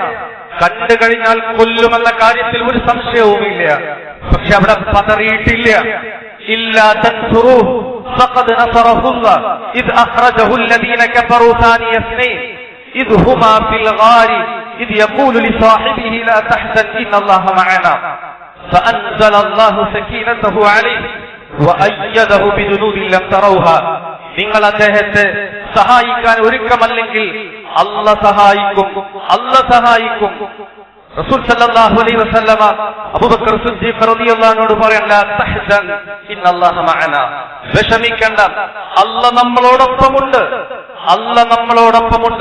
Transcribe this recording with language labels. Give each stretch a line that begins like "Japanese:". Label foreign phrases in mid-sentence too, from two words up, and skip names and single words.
Malayalam: കണ്ടു കഴിഞ്ഞാൽ കൊല്ലുമെന്ന കാര്യത്തിൽ ഒരു സംശയവുമില്ല. പക്ഷെ അവിടെ പതറിയിട്ടില്ല.
Arabic: إلا تنصروه فقد نصره الله إذ أخرجه الذين كفروا ثاني اثنين إذ هما في الغار إذ يقول لصاحبه لا تحزن إن الله معنا فأنزل الله سكينته عليه وأيده بجنود لم تروها.
Malayalam: നിങ്ങൾ അദ്ദേഹത്തെ സഹായിക്കാൻ ഒരുക്കമല്ലെങ്കിൽ അല്ലാഹ് സഹായിക്കും. റസൂൽ
Arabic: صلى الله عليه وسلم
Malayalam: അബൂബക്കർ സിദ്ദീഖ്
Arabic: رضي الله عنه
Malayalam: പറയണ്ട,
Arabic: تحزن إن الله معنا,
Malayalam: വിഷമിക്കണ്ട, അല്ലാഹ് നമ്മളോടൊപ്പമുണ്ട്.